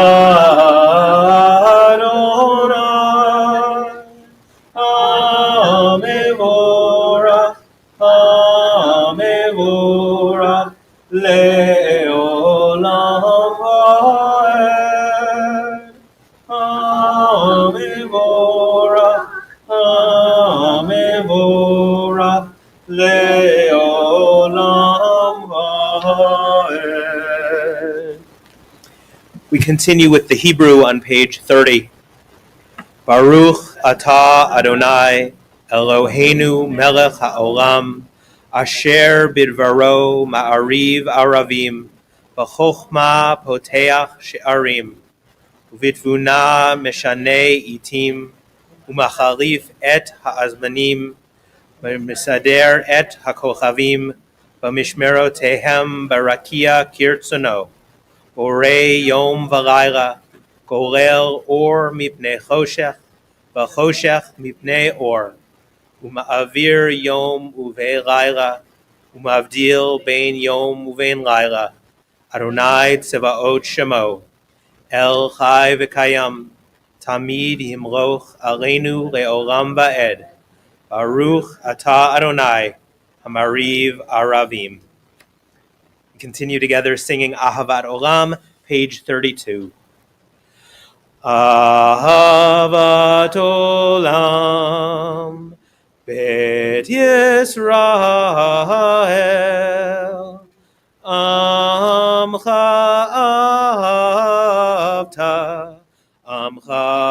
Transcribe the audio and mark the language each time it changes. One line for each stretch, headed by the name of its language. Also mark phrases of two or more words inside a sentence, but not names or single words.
Hebrew: אדוני, המבורך, המבורך, לעולם ועד, המבורך, המבורך, לעולם ועד.
English: We continue with the Hebrew on page 30.
Hebrew: ברוך אתה אדוני, אלוהינו מלך העולם, אשר בדברו מעריב ערבים, בחכמה פותח שערים, ובתבונה משנה עתים, ומחליף את הזמנים, ומסדר את הכוכבים, במשמרותיהם ברקיע כרצונו, בורא יום ולילה, גולל אור מפני חושך, וחושך מפני אור. ומעביר יום ומביא לילה, ומבדיל בין יום ובין לילה. אדוני צבאות שמו, אל חי וקיים, תמיד ימלוך עלינו לעולם ועד. ברוך אתה אדוני, המעריב ערבים.
English: We continue together singing Ahavat Olam, page 32.
Hebrew: אהבת עולם, בית ישראל, עמך אהבת, עמך